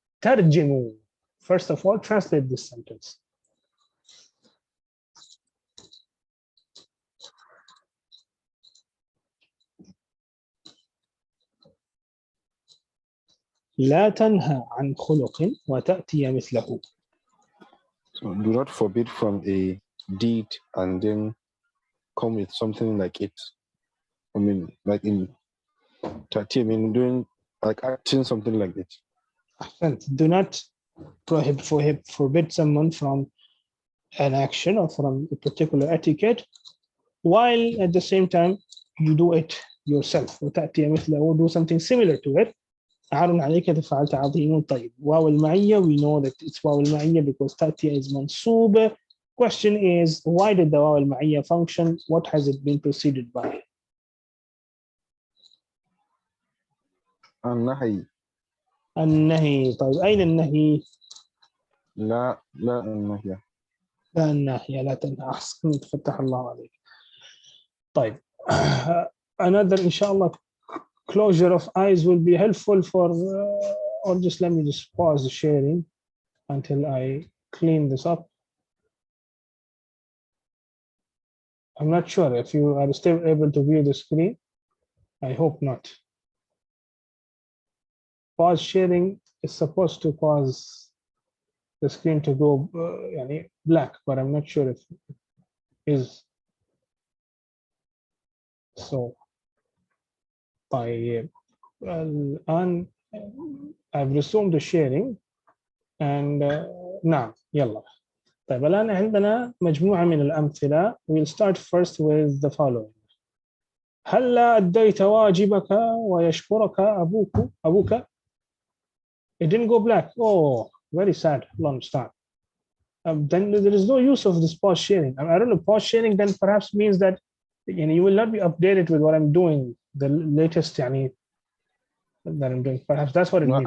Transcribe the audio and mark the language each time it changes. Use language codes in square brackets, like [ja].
[en] ترجموا. First of all, translate this sentence. [ar] لا تنهى عن خلق وتأتي مثله. [en] So do not forbid from a deed and then come with something like it. I mean, like in Tati, I mean, doing like acting something like it. Do not forbid someone from an action or from a particular etiquette, while at the same time you do it yourself. [ar] وتأتي مثله, [en] do something similar to it. [ar] عار عليك فعلت عظيم. طيب واو المعية, [en] we know that it's واو المعية because تأتي is منصوبة. Question is, why did the واو المعية function? What has it been preceded by? [ar] an-Nahw. النهي. طيب أين النهي؟ لا an-Nahw. لا الناهية. لا تنهى. أحسنت, فتح الله عليك. [en] طيب another [ar] إن شاء الله [en] closure of eyes will be helpful for or just let me just pause the sharing until I clean this up. I'm not sure if you are still able to view the screen. I hope not. Pause sharing is supposed to cause the screen to go black, but I'm not sure if it is. So الآن I've resumed the sharing and [ar] نعم يلا. طيب الآن عندنا مجموعة من الأمثلة. [en] We'll start first with the following. [ar] هلا أديت واجبك ويشكرك أبوك. [en] It didn't go black. Oh, very sad. Allah understand. Then there is no use of this pause sharing. I don't know, pause sharing then perhaps means that you will not be updated with what I'm doing, the latest that I'm doing. Perhaps that's what it means.